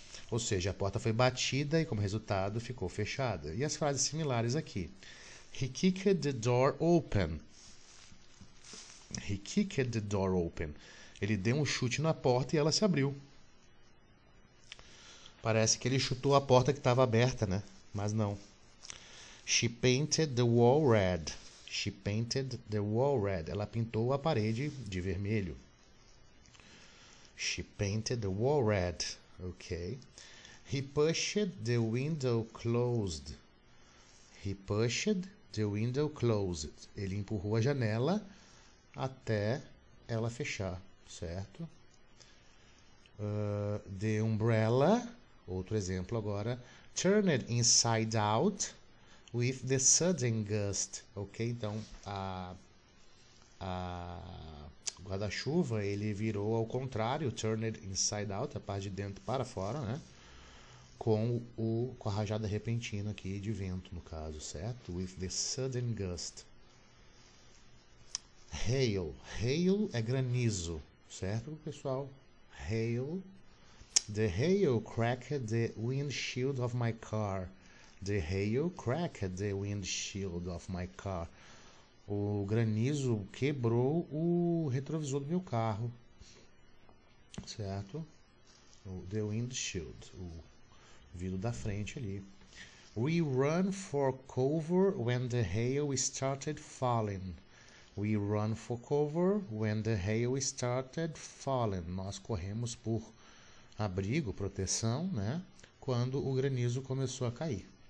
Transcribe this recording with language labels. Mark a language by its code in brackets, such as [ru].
[pt] Ou seja, a porta foi batida e como resultado ficou fechada. E as frases similares aqui. [en] He kicked the door open. He kicked the door open. [pt] Ele deu um chute na porta e ela se abriu. Parece que ele chutou a porta que estava aberta, né? Mas não. [en] She painted the wall red. She painted the wall red. [pt] Ela pintou a parede de vermelho. [en] She painted the wall red. Okay. He pushed the window closed. He pushed the window closed. [pt] Ele empurrou a janela até ela fechar, certo? [en] The umbrella, [pt] outro exemplo agora, [en] turned inside out with the sudden gust. [pt] Ok, então o guarda-chuva ele virou ao contrário, [en] turned inside out, [pt] a parte de dentro para fora, né? Com a rajada repentina aqui de vento, no caso, certo? [en] With the sudden gust. [pt] Hail. Hail é granizo, certo, pessoal? [en] Hail. The hail cracked the windshield of my car. The hail cracked the windshield of my car. [pt] O granizo quebrou o retrovisor do meu carro, certo? The windshield, o vidro da frente ali. [en] We run for cover when the hail started falling. We run for cover when the hail started falling. [pt] Nós corremos por abrigo, proteção, né? Quando o granizo começou a cair.